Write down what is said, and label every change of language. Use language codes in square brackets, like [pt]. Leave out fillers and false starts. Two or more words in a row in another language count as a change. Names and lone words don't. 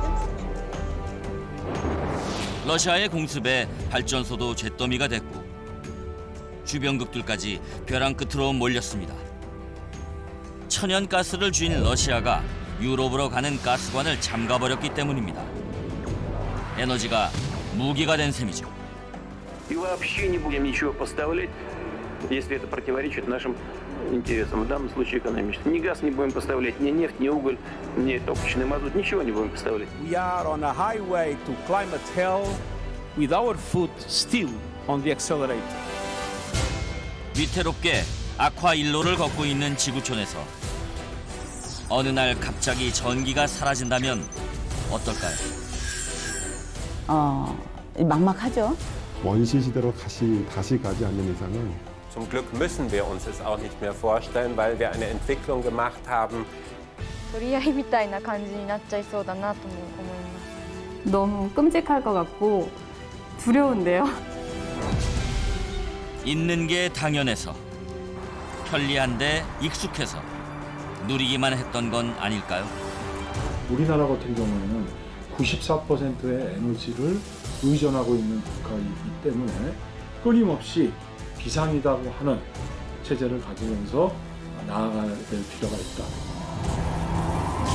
[ko] 러시아의 공습에 발전소도 잿더미가 됐고 주변국들까지 벼랑 끝으로 몰렸습니다. 천연가스를 쥔 러시아가 유럽으로 가는 가스관을 잠가버렸기 때문입니다. 에너지가 무기가 된 셈이죠. [ru] И вообще не будем ничего поставлять, если это противоречит нашим интересам. В данном случае экономическим. Ни газ не будем поставлять, ни нефть, ни уголь, ни топочный мазут, ничего не будем поставлять. [en] We are on a highway to climate hell with our foot still on the accelerator. [ko] 위태롭게 악화 일로를 걷고 있는 지구촌에서 어느 날 갑자기 전기가 사라진다면 어떨까요? 막막하죠. 원시 시대로 다시 가지 않는 이상은 [de] Zum Glück müssen wir uns es auch nicht mehr vorstellen, weil wir eine Entwicklung gemacht haben. [ja] 取り合いみたいな感じになっちゃいそうだなとも思います。 [ko] 너무 끔찍할 것 같고 두려운데요. 있는 게 당연해서 편리한데 익숙해서 누리기만 했던 건 아닐까요? 우리나라 같은 경우에는 94%의 에너지를 의존하고 있는 국가이기 때문에 끊임없이 비상이라고 하는 체제를 가지면서 나아가야 될 필요가 있다.